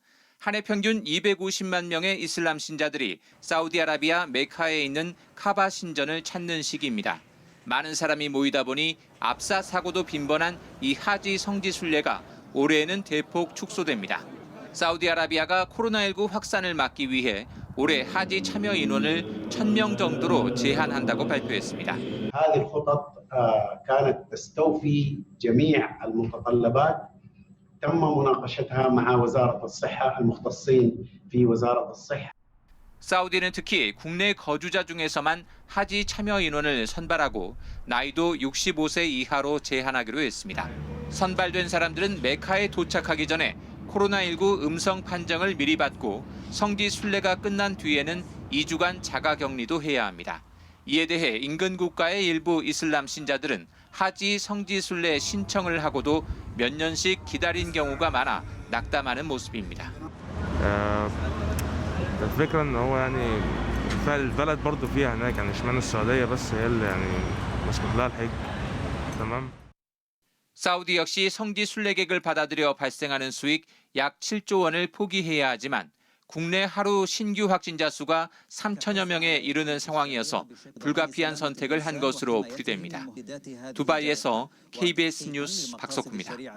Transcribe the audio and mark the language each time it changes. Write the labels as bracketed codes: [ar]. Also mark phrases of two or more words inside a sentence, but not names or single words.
[ko] 한 해 평균 250만 명의 이슬람 신자들이 사우디아라비아 메카에 있는 카바 신전을 찾는 시기입니다. 많은 사람이 모이다 보니 압사 사고도 빈번한 이 하지 성지순례가 올해에는 대폭 축소됩니다. 사우디아라비아가 코로나19 확산을 막기 위해 올해 하지 참여 인원을 1,000명 정도로 제한한다고 발표했습니다. [ar] هذه الخطط كانت تستوفي جميع المتطلبات تم مناقشتها مع وزارة الصحة المختصين في وزارة الصحة. [ko] 사우디는 특히 국내 거주자 중에서만 하지 참여 인원을 선발하고 나이도 65세 이하로 제한하기로 했습니다. 선발된 사람들은 메카에 도착하기 전에 코로나19 음성 판정을 미리 받고 성지 순례가 끝난 뒤에는 2주간 자가 격리도 해야 합니다. 이에 대해 인근 국가의 일부 이슬람 신자들은 하지 성지 순례 신청을 하고도 몇 년씩 기다린 경우가 많아 낙담하는 모습입니다. [ar] الفكرة إن هو يعني البلد برضه فيها هناك يعني اشمعنى السعودية بس هي اللي يعني مسموح لها الحج تمام. [ko] 사우디 역시 성지 순례객을 받아들여 발생하는 수익 약 7조 원을 포기해야 하지만 국내 하루 신규 확진자 수가 3천여 명에 이르는 상황이어서 불가피한 선택을 한 것으로 풀이됩니다. 두바이에서 KBS 뉴스 박석구입니다.